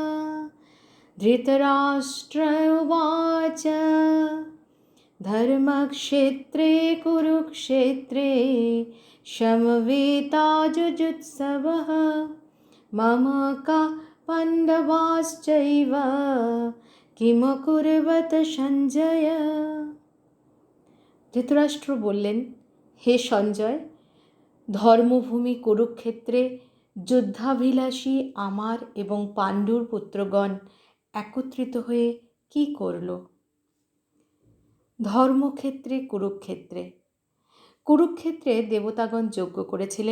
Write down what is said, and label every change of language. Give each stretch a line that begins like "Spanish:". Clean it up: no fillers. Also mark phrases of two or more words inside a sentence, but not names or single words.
Sanskrit: धृतराष्ट्र उवाच धर्मक्षेत्रे कुरुक्षेत्रे समवेतायुजुत्सवः मम का पाण्डवाश्चैव किमकुर्वत সঞ্জয়।
Bangla: ধৃতরাষ্ট্র বললেন, হে সঞ্জয়, ধর্মভূমি কুরুক্ষেত্রে যুদ্ধাভিলাষী আমার এবং পাণ্ডুর পুত্রগণ একত্রিত হয়ে কি করল? ধর্মক্ষেত্রে কুরুক্ষেত্রে কুরুক্ষেত্রে দেবতাগণ যজ্ঞ করেছিলেন।